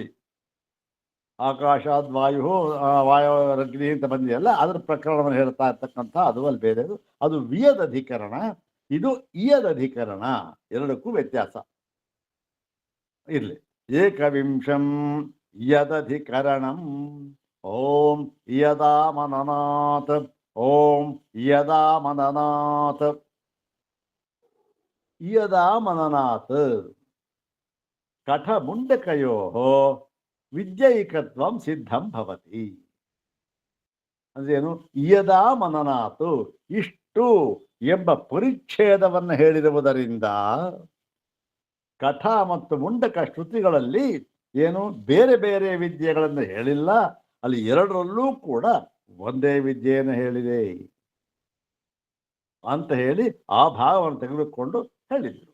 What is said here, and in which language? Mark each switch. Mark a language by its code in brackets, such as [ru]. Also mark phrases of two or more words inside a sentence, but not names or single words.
[sa] ಆಕಾಶಾದ್ ವಾಯುರಗ್ನಿ [kn] ಅಂತ ಬಂದಿದೆಯಲ್ಲ, ಅದರ ಪ್ರಕರಣವನ್ನು ಹೇಳ್ತಾ ಇರ್ತಕ್ಕಂಥ ಅದು ಅಲ್ಲಿ ಬೇರೆ. ಅದು ವಿಯದಧಿಕರಣ, ಇದು ಇಯದಧಿಕರಣ. ಎರಡಕ್ಕೂ ವ್ಯತ್ಯಾಸ ಇರ್ಲಿ. [sa] ಏಕವಿಂಶಂ ಯದಧಿಕರಣಂ. ಓಂ ಯದಾ ಮನನಾತ್, ಓಂ ಯದಾ ಮನನಾತ್. ಯದಾ ಮನನಾತ್ ಕಠ ಮುಂಡಕಯೋ ವಿದ್ಯೈಕತ್ವಂ ಸಿದ್ಧಂ ಭವತಿ. [kn] ಅಂದ್ರೇನು? [sa] ಯದಾ ಮನನಾತು, [kn] ಇಷ್ಟು ಎಂಬ ಪರಿಚ್ಛೇದವನ್ನು ಹೇಳಿರುವುದರಿಂದ ಕಠ ಮತ್ತು ಮುಂಡಕ ಶ್ರುತಿಗಳಲ್ಲಿ ಏನು ಬೇರೆ ಬೇರೆ ವಿದ್ಯೆಗಳನ್ನು ಹೇಳಿಲ್ಲ, ಅಲ್ಲಿ ಎರಡರಲ್ಲೂ ಕೂಡ ಒಂದೇ ವಿದ್ಯೆಯನ್ನು ಹೇಳಿದೆ ಅಂತ ಹೇಳಿ ಆ ಭಾಗವನ್ನು ತೆಗೆದುಕೊಂಡು ಹೇಳಿದರು.